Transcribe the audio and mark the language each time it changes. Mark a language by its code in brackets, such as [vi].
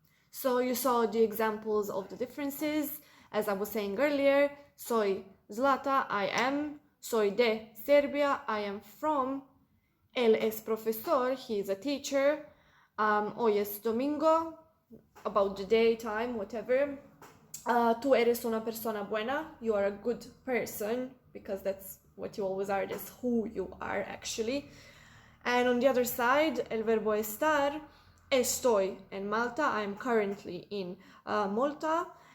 [en] So you saw the examples of the differences. As I was saying earlier, [es] soy Zlata, [en] I am. [es] Soy de Serbia, [en] I am from. [es] Él es profesor, [en] he is a teacher. [es] Hoy es domingo, [en] about the day, time, whatever. [es] Tú eres una persona buena, [en] you are a good person, because that's what you always are, that's who you are actually. And on the other side, [es] el verbo estar, estoy en Malta, [en] I'm currently in Malta.